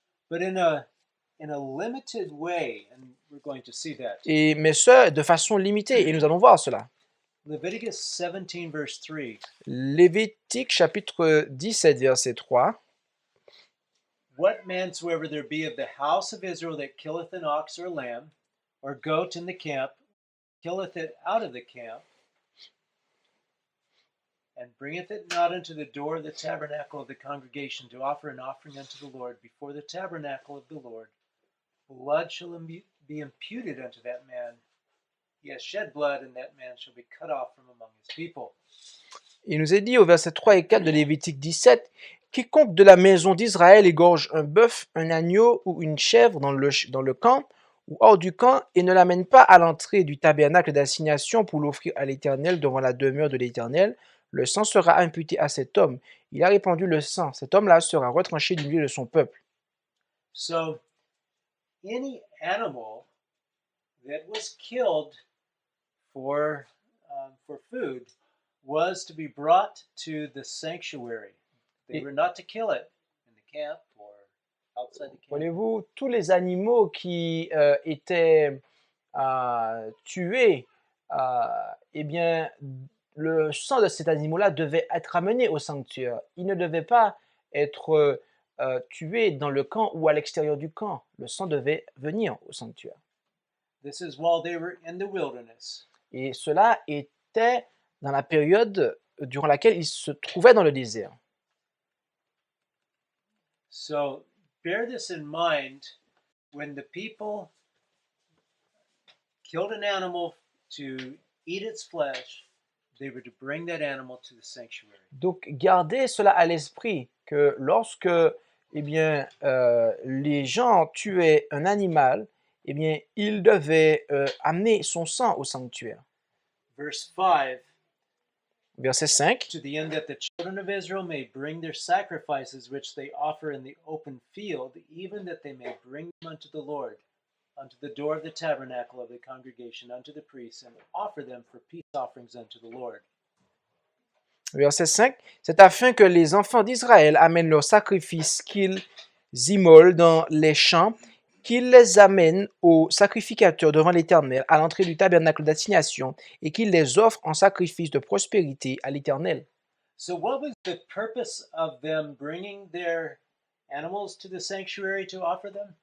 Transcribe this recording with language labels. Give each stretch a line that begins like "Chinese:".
English: But in a limited way, and we're going to see that.
French: Mais ce, de façon limitée, et nous allons voir cela.
English: Leviticus 17, verse 3.
French: Lévitique chapitre 17, verset 3.
English: What man soever there be of the house of Israel that killeth an ox or lamb, or goat in the camp, killeth it out of the camp, and bringeth it not unto the door of the tabernacle of the congregation to offer an offering unto the Lord before the tabernacle of the Lord, blood shall be imputed unto that man. He has shed blood, and that man shall be cut off from among his people.
French: Il nous est dit au verset 3 et 4 de Lévitique 17, « Quiconque de la maison d'Israël égorge un bœuf, un agneau ou une chèvre dans le camp, ou hors du camp et ne l'amène pas à l'entrée du tabernacle d'assignation pour l'offrir à l'Éternel devant la demeure de l'Éternel, le sang sera imputé à cet homme. Il a répandu le sang. Cet homme-là sera retranché du milieu de son peuple.
English: So any animal that was killed for food was to be brought to the sanctuary. They were not to kill it in the camp or outside the camp.
French: Voyez-vous, tous les animaux qui étaient tués, eh bien, le sang de cet animal-là devait être amené au sanctuaire. Il ne devait pas être tué dans le camp ou à l'extérieur du camp. Le sang devait venir au sanctuaire.
English: This is while they were in the wilderness.
French: Et cela était dans la période durant laquelle ils se trouvaient dans le désert.
English: So bear this in mind when the people killed an animal to eat its flesh, they were to bring that animal to the sanctuary.
French: Donc, gardez cela à l'esprit, que lorsque les gens tuaient un animal, eh bien, ils devaient amener son sang au sanctuaire.
English: Verse 5,
French: Verset 5.
English: to the end that the children of Israel may bring their sacrifices which they offer in the open field, even that they may bring them unto the Lord, unto the door of the tabernacle of the congregation, unto the priests, and offer them for peace offerings unto the Lord.
French: Verset 5. C'est afin que les enfants d'Israël amènent leurs sacrifices qu'ils immolent dans les champs, qu'ils les amènent aux sacrificateurs devant l'Éternel à l'entrée du tabernacle d'assignation et qu'ils les offrent en sacrifice de prospérité à l'Éternel.
English: So, what was the purpose of them bringing their animals to the sanctuary to offer them